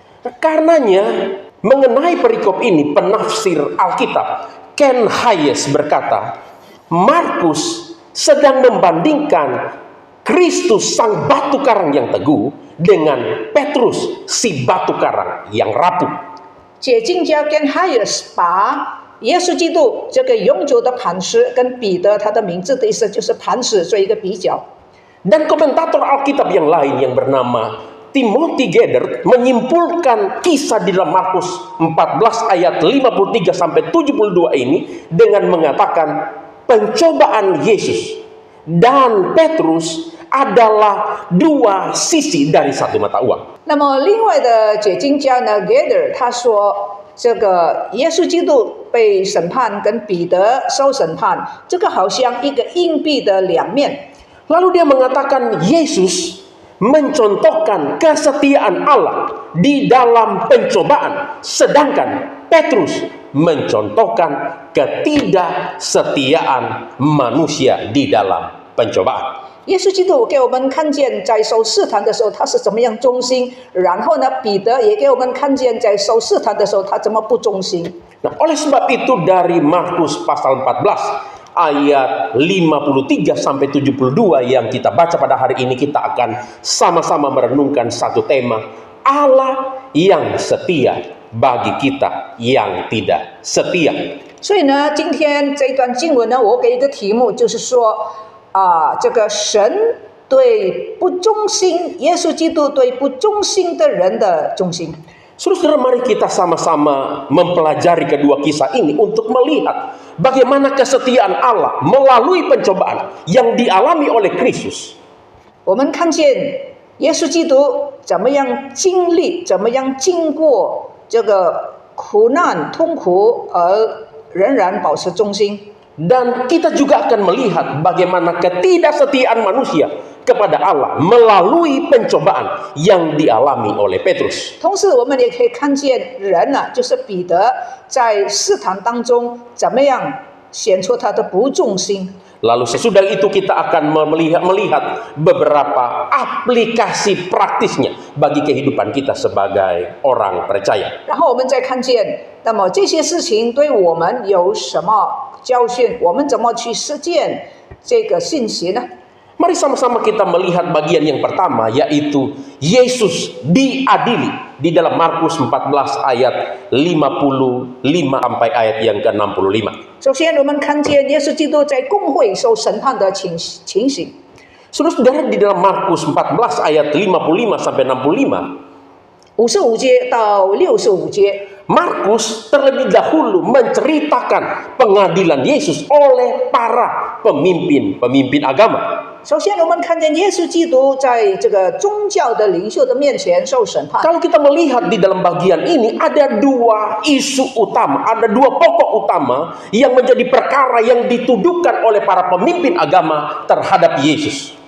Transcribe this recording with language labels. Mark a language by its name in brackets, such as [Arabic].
[Indonesian] Karenanya mengenai perikop ini penafsir Alkitab Ken Hayes berkata, Markus sedang membandingkan Kristus sang batu karang yang teguh dengan Petrus si batu karang yang rapuh. [Chinese] 解经家跟Hayes把耶稣基督这个永久的磐石跟彼得他的名字的意思就是磐石做一个比较。 [Indonesian] Dan komentator Alkitab yang lain yang bernama Timothy Geithner menyimpulkan kisah di dalam Markus 14 ayat 53 sampai 72 ini dengan mengatakan pencobaan Yesus dan Petrus adalah dua sisi dari satu mata uang. [Chinese] 那么另外的解经家呢 Geithner 他说这个耶稣基督被审判，跟彼得受审判，这个好像一个硬币的两面。 [Indonesian] Lalu dia mengatakan Yesus mencontohkan kesetiaan Allah di dalam pencobaan, sedangkan Petrus mencontohkan ketidaksetiaan manusia di dalam pencobaan. [Chinese] 耶稣基督给我们看见，在受试探的时候他是怎么样忠心，然后呢，彼得也给我们看见，在受试探的时候他怎么不忠心。 [Indonesian] Nah, oleh sebab itu dari Markus pasal 14 ayat 53 sampai 72 yang kita baca pada hari ini, kita akan sama-sama merenungkan satu tema, Allah yang setia bagi kita yang tidak setia. [Chinese] 所以呢，今天这段经文呢，我给一个题目，就是说这个神对不忠心，耶稣基督对不忠心的人的忠心。 [Indonesian] Saudara, mari kita sama-sama mempelajari kedua kisah ini untuk melihat bagaimana kesetiaan Allah melalui pencobaan yang dialami oleh Kristus. [Chinese] 我们看见耶稣基督怎么样经历，怎么样经过这个苦难、痛苦，而仍然保持忠心。 [Indonesian] Dan kita juga akan melihat bagaimana ketidaksetiaan manusia kepada Allah melalui pencobaan yang dialami oleh Petrus. [Chinese] 同时，我们也可以看见人呢，就是彼得在试探当中怎么样显出他的不忠心。 [Indonesian] Lalu sesudah itu kita akan melihat beberapa aplikasi praktisnya bagi kehidupan kita sebagai orang percaya. [Chinese] 然后我们再看见，那么这些事情对我们有什么教训？我们怎么去实践这个信息呢？ [Indonesian] Mari sama-sama kita melihat bagian yang pertama, yaitu Yesus diadili di dalam Markus 14 ayat 55 sampai ayat yang ke-65. [Chinese] 首先，我们看见耶稣基督在公会受审判的情形。 [Indonesian] Saudara-saudara, di dalam Markus 14 ayat 55 sampai 65, [Chinese] 55节到65节， [Indonesian] Markus terlebih dahulu menceritakan pengadilan Yesus oleh para pemimpin agama. [Chinese] 首先，我们看见耶稣基督在这个宗教的领袖的面前受审判。 [Indonesian] Kalau kita melihat di dalam bagian ini ada dua isu utama, ada dua pokok utama yang menjadi perkara yang dituduhkan oleh para pemimpin agama terhadap Yesus.